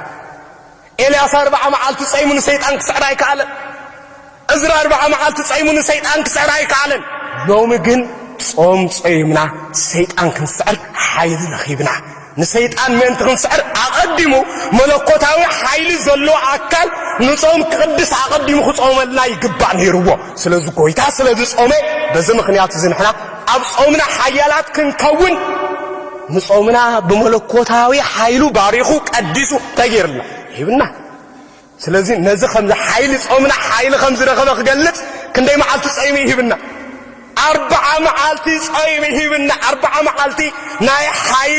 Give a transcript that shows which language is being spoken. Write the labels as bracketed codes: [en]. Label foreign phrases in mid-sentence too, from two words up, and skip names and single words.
[ti] ኤልያስ 40 መዓልቲ ጸይሙ ሰይጣን ክስዕር ኣይከኣለ እዝራ 40 መዓልቲ ጸይሙ ሰይጣን ክስዕር ኣይከኣለ ሎሚ ግን ጾም ጸይምና ሰይጣን ክንስዕር ሓይሊ ረኺብና ንሰይጣን ምን ትንስዕር አቀድሙ መለኮታዊ ኃይል ዘሎ አካል ንጾም ቅዱስ አቀድሙ ጾመልና ይግባእ ነይርዎ ስለዚህ ጎይታ ስለዚህ ጾመ [am] በዚህ ምክንያት [ti] ዝንሕና ኣብ ጾምና ኃያላት ክንከውን ንጾምና በመለኮታዊ ኃይሉ ባሪኹ ቀዲሱ ተገይርና ይብና ስለዚህ ነዚ ከምዚ ኃይል ጾምና ኃይል ከም ዝረኸበ ክገልጽ ክንደይ መዓልቲ ጾም ይብና 40 መዓልቲ ጾም ይብና 40 መዓልቲ ናይ ኃይሊ